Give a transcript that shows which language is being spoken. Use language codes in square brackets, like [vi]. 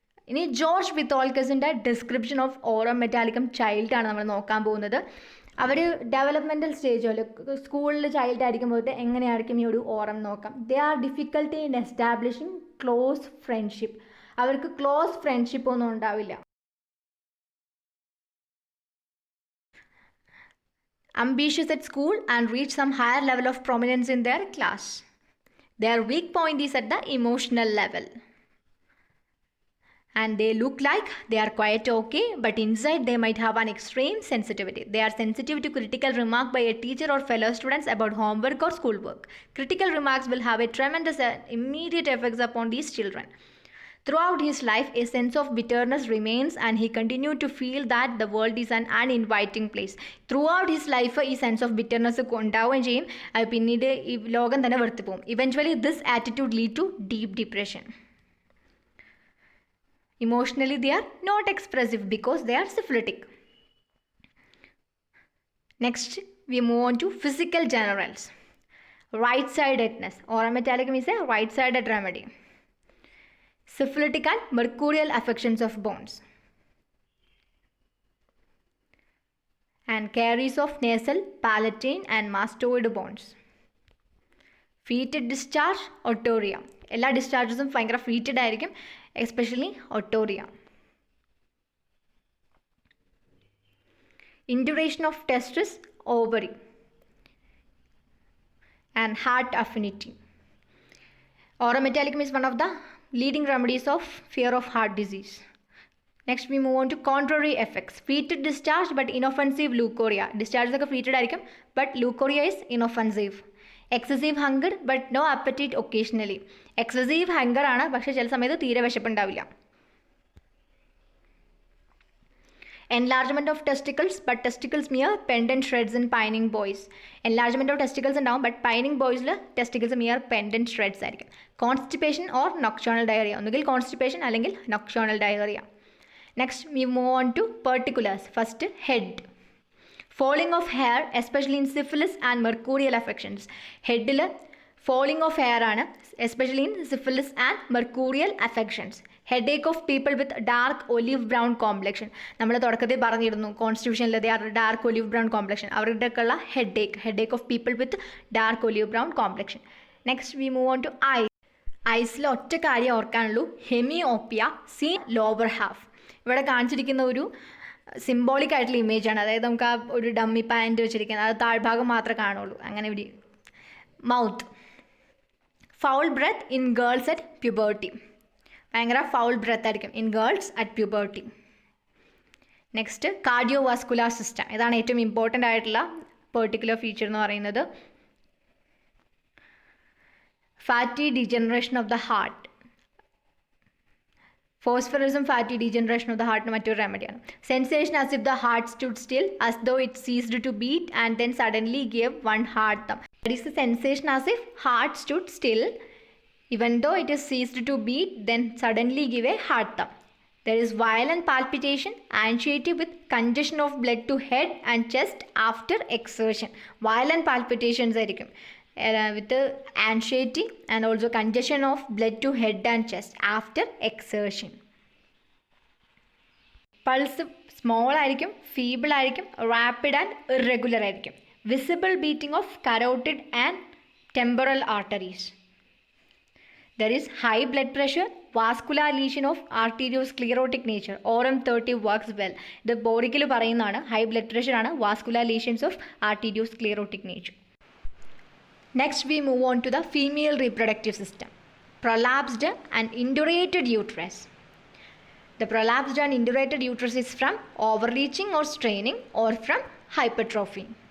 [ml] ഇനി George വിത്തോൾക്കസിൻ്റെ description of aurum metallicum ചൈൽഡാണ് നമ്മൾ നോക്കാൻ പോകുന്നത്. അവർ ഡെവലപ്മെൻറ്റൽ സ്റ്റേജ് സ്കൂളിൽ ചൈൽഡ് ആയിരിക്കുമ്പോൾ എങ്ങനെയായിരിക്കും ഈ ഒരു ഓറം നോക്കാം. [en] They are difficulty in establishing close friendship. [ml] അവർക്ക് ക്ലോസ് ഫ്രണ്ട്ഷിപ്പ് ഒന്നും ഉണ്ടാവില്ല. [en] Ambitious at school and reach some higher level of prominence in their class. Their weak point is at the emotional level. And they look like they are quite okay, but inside they might have an extreme sensitivity. They are sensitive to critical remark by a teacher or fellow students about homework or schoolwork. Critical remarks will have a tremendous immediate effects upon these children. Throughout his life, a sense of bitterness remains and he continued to feel that the world is an uninviting place. Throughout his life, [ml] ഈ sense of bitterness ഉണ്ടാവുകയും ചെയ്യും. അത് പിന്നീട് ഈ ലോകം തന്നെ വെറുത്തു പോകും. [en] Eventually this attitude lead to deep depression. Emotionally, they are not expressive because they are syphilitic. Next, we move on to physical generals. Right-sidedness. Aurum Metallicum is a right-sided remedy. Syphilitic and mercurial affections of bones. And caries of nasal, palatine and mastoid bones. Fetid discharge, otorrhea. [ml] എല്ലാ ഡിസ്ചാർജസും ഭയങ്കര ഫീറ്റഡ് ആയിരിക്കും, especially ഒട്ടോറിയ. [en] Induration of testis, ovary. And heart affinity. Aurum Metallicum is one of the leading remedies of fear of heart disease. Next we move on to contrary effects. Fetid discharge but inoffensive leukorrhea. Discharges [ml] ഒക്കെ [en] fetid [ml] ആയിരിക്കും, [en] but leukorrhea is inoffensive. Excessive hunger but no appetite occasionally. [ml] Excessive hunger ആണ്, പക്ഷേ ചില സമയത്ത് തീരെ വിശപ്പുണ്ടാവില്ല. [en] Enlargement of testicles but testicles mere pendant shreds in pining boys. Enlargement of testicles [ml] ഉണ്ടാവും, [en] but pining boysൽ testicles mere pendant shreds [ml] ആയിരിക്കും. [en] Constipation or nocturnal diarrhea. [ml] ഒന്നുകിൽ [en] constipation [ml] അല്ലെങ്കിൽ [en] nocturnal diarrhea. Next we move on to particulars. First, head. Falling of hair, especially in syphilis and mercurial affections. Headൽ falling of hair ആണ്, especially in syphilis and mercurial affections. Headache of people with dark olive brown complexion. [ml] നമ്മൾ തുടക്കത്തിൽ പറഞ്ഞിരുന്നു കോൺസ്റ്റിറ്റ്യൂഷനിൽ [en] They are dark olive brown complexion. [ml] അവരുടെയൊക്കെയുള്ള [en] Headache of people with dark olive brown complexion. Next we move on to ഐസിൽ [ml] ഒറ്റ കാര്യം ഓർക്കാനുള്ളൂ, [en] Hemiopia, seen lower half. [ml] ഇവിടെ കാണിച്ചിരിക്കുന്ന ഒരു symbolic ആയിട്ടുള്ള ഇമേജാണ്. അതായത് നമുക്ക് ആ ഒരു ഡമ്മി പാൻറ്റ് വെച്ചിരിക്കുന്നത്, അത് താഴ്ഭാഗം മാത്രമേ കാണുള്ളൂ. അങ്ങനെ ഇവിടെ [en] Mouth. Foul breath in girls at puberty. [ml] ഭയങ്കര [en] foul breath [ml] ആയിരിക്കും [en] In girls at puberty. Next cardiovascular system. [ml] ഇതാണ് ഏറ്റവും ഇമ്പോർട്ടൻ്റ് ആയിട്ടുള്ള പെർട്ടിക്കുലർ ഫീച്ചർ എന്ന് പറയുന്നത്. [en] Fatty degeneration of the heart. ഫോസ്ഫറസും fatty degeneration of the ഹാർട്ടിന് മറ്റൊരു റെമഡിയാണ്. Sensation as if the heart stood still as though it ceased to beat and then suddenly gave one heart thump. That is the sensation as if heart stood still even though it is ceased to beat, then suddenly give a heart thump. There is violent palpitation, anxiety with congestion of blood to head and chest after exertion. Violent palpitations [ml] ആയിരിക്കും [en] with anxiety and also congestion of blood to head and chest after exertion. [ml] Pulse small ആയിരിക്കും, feeble ആയിരിക്കും, rapid and irregular ആയിരിക്കും. [en] Visible beating of carotid and temporal arteries. There is high blood pressure, vascular lesion of arteriosclerotic nature. Aurum 30 works well. [ml] ഇത് ബോഡിക്കിൽ പറയുന്നതാണ്. High blood pressure ആണ് vascular lesions of ആർട്ടീരിയോസ്ക്ലിയറോട്ടിക് nature. [en] Next we move on to the female reproductive system. Prolapsed and indurated uterus. The prolapsed and indurated uterus is from overreaching or straining or from hypertrophy.